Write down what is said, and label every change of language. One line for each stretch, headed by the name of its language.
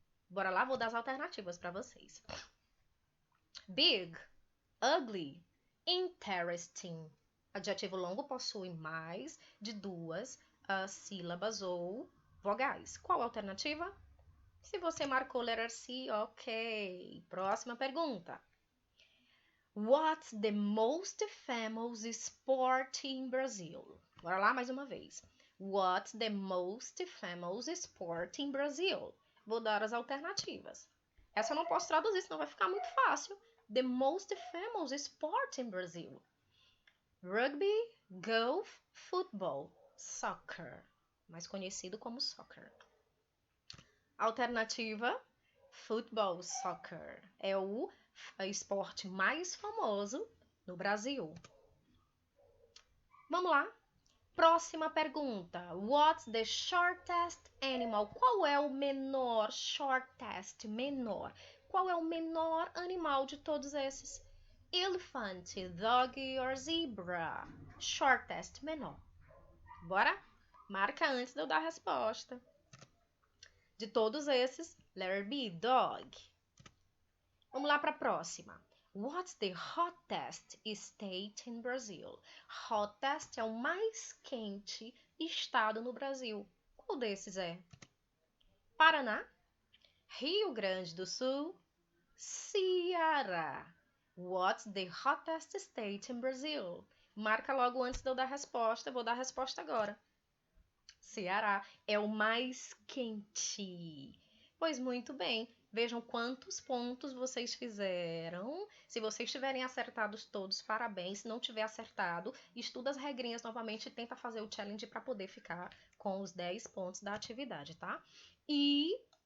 Portuguese: Bora lá, vou dar as alternativas para vocês.
English: Big, ugly, interesting.
Portuguese: Adjetivo longo possui mais de 2 sílabas ou vogais. Qual a alternativa? Se você marcou
English: letter C,
Portuguese: ok. Próxima pergunta.
English: What's the most famous sport in Brazil?
Portuguese: Bora lá mais uma vez.
English: What's the most famous sport in Brazil?
Portuguese: Vou dar as alternativas. Essa eu não posso traduzir, senão vai ficar muito fácil.
English: The most famous sport in Brazil. Rugby, golf, football, soccer.
Portuguese: Mais conhecido como soccer. Alternativa, futebol, soccer. É o esporte mais famoso no Brasil. Vamos lá. Próxima pergunta.
English: What's the shortest animal?
Portuguese: Qual é o menor, shortest, menor? Qual é o menor animal de todos esses?
English: Elephant, dog or zebra?
Portuguese: Shortest, menor. Bora? Marca antes de eu dar a resposta. De todos esses,
English: letter B, dog.
Portuguese: Vamos lá para a próxima.
English: What's the hottest state in Brazil?
Portuguese: Hottest é o mais quente estado no Brasil. Qual desses é? Paraná, Rio Grande do Sul, Ceará.
English: What's the hottest state in Brazil?
Portuguese: Marca logo antes de eu dar a resposta. Eu vou dar a resposta agora. Ceará é o mais quente. Pois muito bem. Vejam quantos pontos vocês fizeram. Se vocês tiverem acertados todos, parabéns. Se não tiver acertado, estuda as regrinhas novamente e tenta fazer o challenge para poder ficar com os 10 pontos da atividade, tá? E